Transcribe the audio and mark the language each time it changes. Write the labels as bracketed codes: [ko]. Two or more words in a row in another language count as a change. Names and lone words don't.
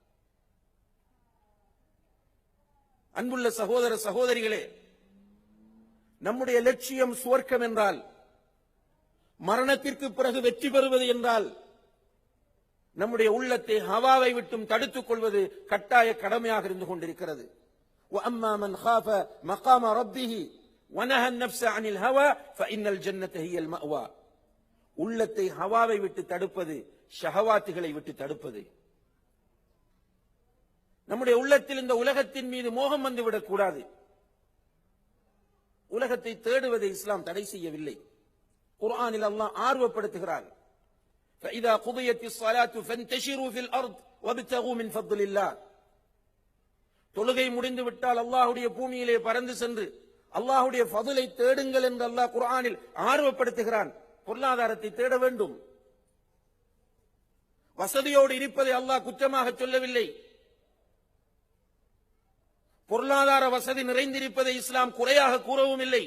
[ta] அன்புள்ள சகோதர சகோதரிகளே, நம்முடைய லட்சியம் சுவர்க்கம் என்றால், மரணத்திற்கு பிறகு வெற்றி பெறுவது என்றால், நம்முடைய உள்ளத்தை ஹவாவை விட்டும் தடுத்துக் கொள்வது கட்டாய கடமையாக இருந்து கொண்டிருக்கிறது. [ar] وَأَمَّا مَنْ خَافَ مَقَامَ رَبِّهِ وَنَهَى النَّفْسَ عَنِ الْهَوَى فَإِنَّ الْجَنَّةَ هِيَ الْمَأْوَى. [ta] உள்ளத்தை ஹவாவை விட்டு தடுப்பது, ஷஹவாத்துகளை விட்டு தடுப்பது. நம்முடைய உள்ளத்தில் இந்த உலகத்தின் மீது மோகம் வந்துவிடக் கூடாது. உலகத்தை தேடுவதை இஸ்லாம் தடை செய்யவில்லை. குர்ஆனில் அல்லாஹ் ஆர்வப்படுத்துகிறார். [ar] فَإِذَا قُضِيَتِ الصَّلَاةُ فَانْتَشِرُوا فِي الْأَرْضِ وَابْتَغُوا مِنْ فَضْلِ اللَّهِ. [ta] தொழுகை முடிந்து விட்டால் அல்லாஹ்வுடைய பூமியிலே பறந்து சென்று அல்லாஹ்வுடைய ஃபضலை தேடுங்கள் என்று அல்லாஹ் குர்ஆனில் ஆர்வப்படுத்துகிறான். பொருளாதாரத்தை தேட வேண்டும். வசதியோடு இருப்பதை அல்லாஹ் குற்றமாக சொல்லவில்லை. பொருளாதார வசதி நிறைந்திருப்பதை இஸ்லாம் குறையாக கூறவும் இல்லை.